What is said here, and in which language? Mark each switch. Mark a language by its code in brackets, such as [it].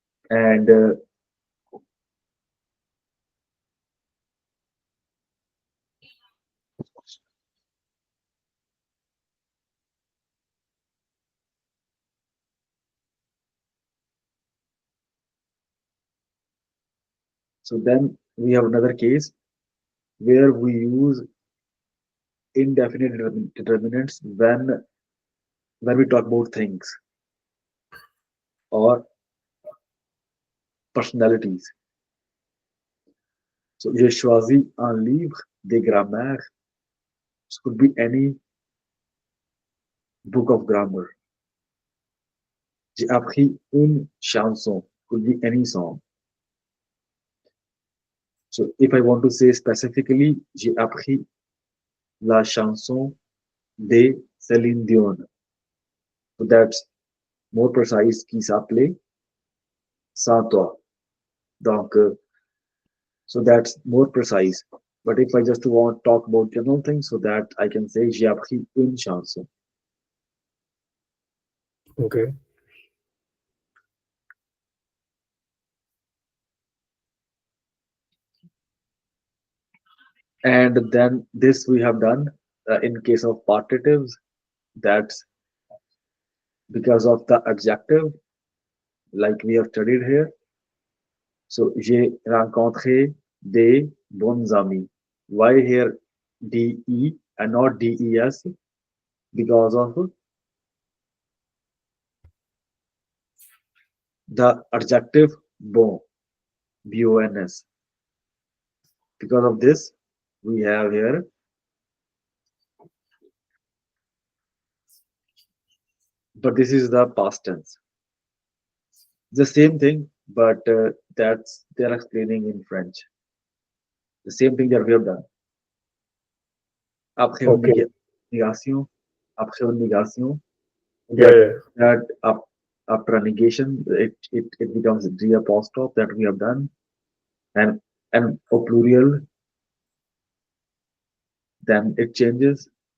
[en] And so then we have another case where we use indefinite determinants when when we talk about things or personalities. [fr] So, j'ai choisi un livre de grammaire. [en] It could be any book of grammar. [fr] J'ai appris une chanson. [en] Could be any song. So, if I want to say specifically, [fr] j'ai appris la chanson de Céline Dion. [en] So that's more precise [fr] qui s'appelait [en] Sans toi. Donc, so that's more precise. But if I just want to talk about general things, so that I can say j'ai appris une chanson. Okay. And then this we have done in case of participes. That's because of the adjective, like we have studied here. [fr] So j'ai rencontré des bons amis. [en] Why here DE and not DES? Because of the adjective bon, BONS. Because of this, we have here, but this is the past tense. The same thing, but that's they're explaining in French. The same thing that we have done. [fr] Après une [en] Okay. [fr] négation, après une négation, [en] Yeah, yeah. that after a negation, it becomes the apostrophe that we have done, and a plurial, then it changes.